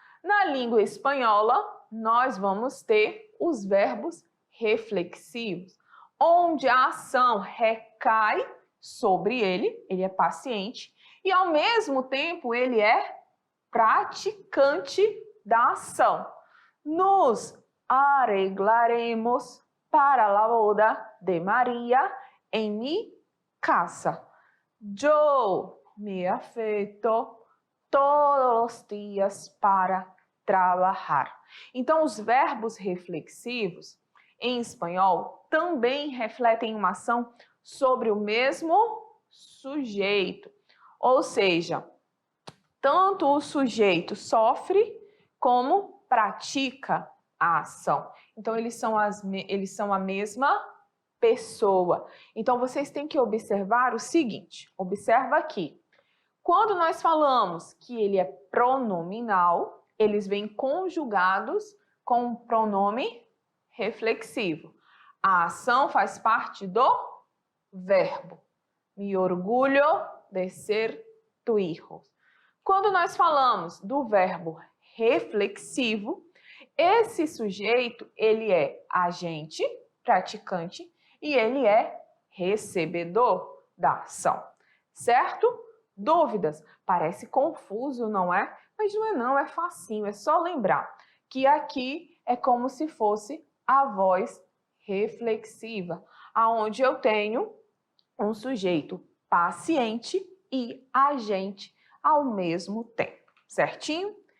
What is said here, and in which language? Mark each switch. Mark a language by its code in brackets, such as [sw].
[pt] Na língua espanhola, nós vamos ter os verbos reflexivos, onde a ação recai sobre ele é paciente, e ao mesmo tempo ele é praticante da ação. [es] Nos arreglaremos para la boda de María en mi casa. Yo me afeito todos [pt] os dias para trabalhar. Então, os verbos reflexivos, em espanhol, também refletem uma ação sobre o mesmo sujeito. Ou seja, tanto o sujeito sofre como pratica a ação. Então, eles são a mesma pessoa. Então, vocês têm que observar o seguinte. Observa aqui. Quando nós falamos que ele é pronominal, eles vêm conjugados com um pronome reflexivo. A ação faz parte do verbo. Me orgulho de ser [es] tu hijo. [pt] Quando nós falamos do verbo reflexivo, esse sujeito, ele é agente, praticante, e ele é recebedor da ação, certo? Dúvidas? Parece confuso, não é? Mas não é não, é facinho, é só lembrar que aqui é como se fosse a voz reflexiva, aonde eu tenho um sujeito paciente e agente ao mesmo tempo, certinho?